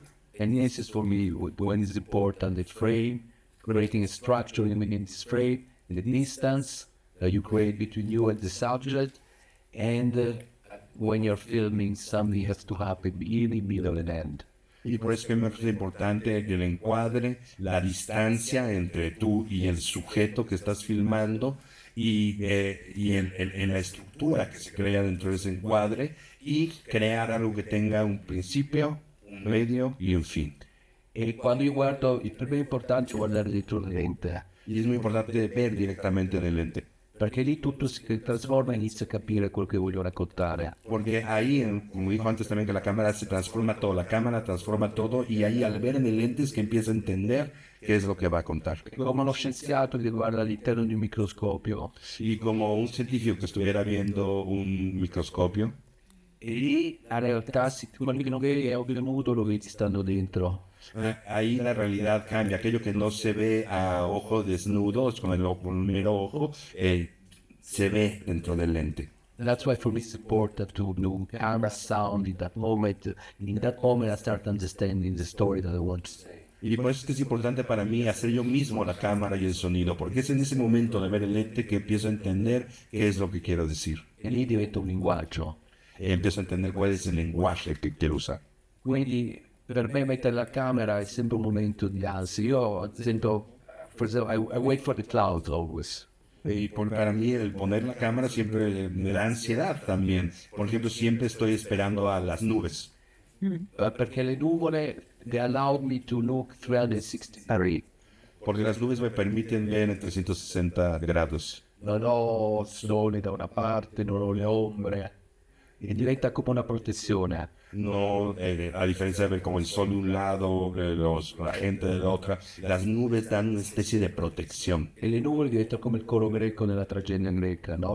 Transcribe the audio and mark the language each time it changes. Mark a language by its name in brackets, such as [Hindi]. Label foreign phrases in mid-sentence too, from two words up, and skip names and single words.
[English] And this is for me when it's important the frame, creating a structure in this frame, the distance you create between you and the subject, and when you're filming, something has to happen beginning, middle, and end. [Spanish] Y por eso es muy importante que el encuadre, la distancia entre tú y el sujeto que estás filmando y en la estructura que se crea dentro de ese encuadre y crear algo que tenga un principio, un medio y un fin. [Italian] E quando io guardo, per me è importante guardare dietro la lente. [Spanish] Y es muy importante ver directamente en el lente. [Italian] perché lì tutto si trasforma e inizia a capire quello che voglio raccontare. [Spanish] Porque ahí, como dijo antes también, que la cámara se transforma todo, la cámara transforma todo y ahí al ver en el lente es que empieza a entender qué es lo que va a contar. [Italian] Come uno scienziato che guarda all'interno di un microscopio. [Spanish] Y como un científico que estuviera viendo un microscopio, [Italian] E lì la realtà, quello che non vedi è ovvio nudo, lo vedi stando dentro. [Spanish] ahí la realidad cambia. Aquello que no se ve a ojos desnudos, con el mero ojo, se ve dentro del lente. [English] And that's why for me it's important to do camera sound in that moment. In that moment I start understanding the story that I want to say. [Spanish] Y por eso es que es importante para mí hacer yo mismo la cámara y el sonido, porque es en ese momento de ver el lente que empiezo a entender qué es lo que quiero decir. [Italian] E lì diventa un linguaggio. [Spanish] Empiezo a entender cuál es el lenguaje que quiero usar. [Italian] Quindi per me mettere la camera è sempre un momento di ansia. Io, ad esempio, [English] for example, I wait for the clouds always. [Spanish] Y para mí el poner la cámara siempre me da ansiedad también. Por ejemplo, siempre estoy esperando a las nubes. [Italian] Perché le nuvole, [English] they allow me to look 360 degrees. [Spanish] Porque las nubes me permiten ver en 360 grados. [Italian] Non ho sole da una parte, non ho le ombre. E diventa come una protezione. [Spanish] No, a diferencia de ver como el sol de un lado, la gente de la otra, las nubes dan una especie de protección. [Italian] E le nuvole diventano come il coro greco nella tragedia greca, no?